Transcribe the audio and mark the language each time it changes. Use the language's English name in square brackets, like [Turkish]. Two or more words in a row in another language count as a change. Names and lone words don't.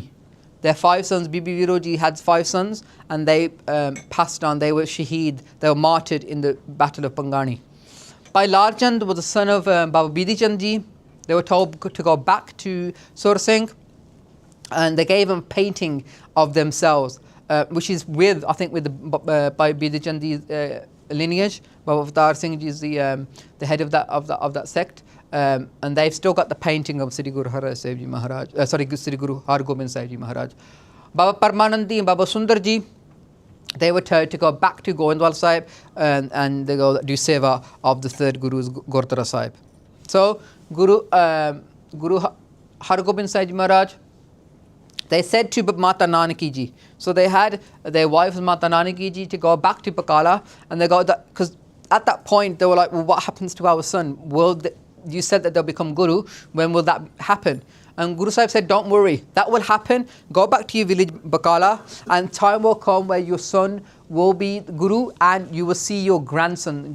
[English] Their 5 sons, Bibi Viroji had 5 sons, and they passed on. They were shaheed, they were martyred in the Battle of Pangani. Bhai Larchand was the son of Baba Bidhi Chand Ji. They were told to go back to Sur Singh, and they gave them painting of themselves, which is with the Bhai Bidhi Chand Ji's lineage. Baba Avtar Singh Ji is the head of that sect, and they've still got the painting of Sri Guru Har Rai Sahib Ji Maharaj, Sri Guru Har Gobind Sahib Ji Maharaj. Baba Parmanandi and Baba Sundar Ji, they were told to go back to Gurdwara Sahib, and they go do seva of the 3rd Guru's Gurdwara Sahib. So Guru Har Gobind Sahib Ji Maharaj, they said to Mata Nanaki ji, so they had their wife Mata Nanaki ji to go back to Bakala, and they go that because at that point they were like, well, what happens to our son? You said that they'll become Guru, when will that happen? And Guru Sahib said, don't worry, that will happen. Go back to your village Bakala, and time will come where your son will be Guru, and you will see your grandson.